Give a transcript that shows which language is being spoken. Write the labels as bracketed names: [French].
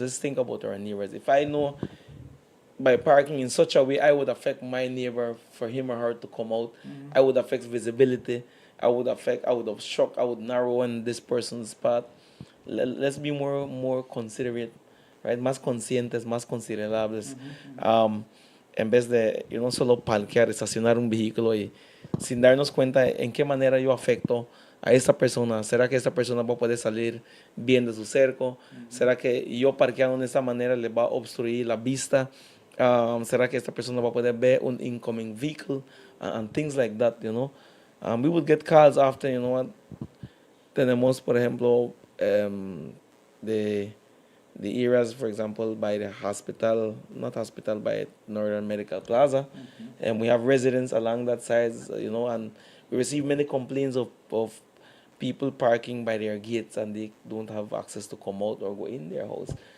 [English] Let's think about our neighbors. If I know by parking in such a way I would affect my neighbor for him or her to come out, I would affect visibility. I would obstruct. I would narrow in this person's path. Let's be more considerate, right? [Spanish] Más conscientes, más considerables. En vez de solo parquear, estacionar un vehículo y sin darnos cuenta en qué manera yo afecto a esta persona? ¿Será que esta persona va a poder salir bien de su cerco? ¿Será que yo parqueando de esta manera le va a obstruir la vista? ¿Será que esta persona va a poder ver un [English] incoming vehicle? And things like that, you know. We would get calls after, you know what, [Spanish] tenemos, por ejemplo, [English] the areas, for example, by the hospital, not hospital, by Northern Medical Plaza, and we have residents along that side, you know, and we receive many complaints of people parking by their gates and they don't have access to come out or go in their house.